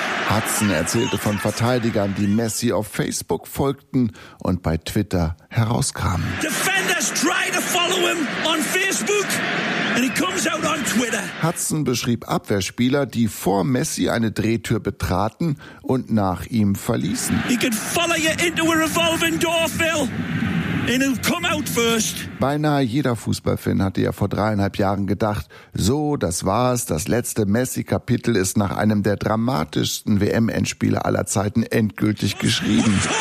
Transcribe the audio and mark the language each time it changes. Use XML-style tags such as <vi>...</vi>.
<de>Hudson erzählte von Verteidigern, die Messi auf Facebook folgten und bei Twitter herauskamen.</de> <en>Defenders try to follow him on Facebook and he comes out on Twitter.</en> <de>Hudson beschrieb Abwehrspieler, die vor Messi eine Drehtür betraten und nach ihm verließen.</de> <en>He could follow you into a revolving door, Phil. And he'll come out first.</en> <de>Beinahe jeder Fußballfan hatte ja vor 3,5 Jahren gedacht, so, das war's, das letzte Messi-Kapitel ist nach einem der dramatischsten WM-Endspiele aller Zeiten endgültig geschrieben.</de>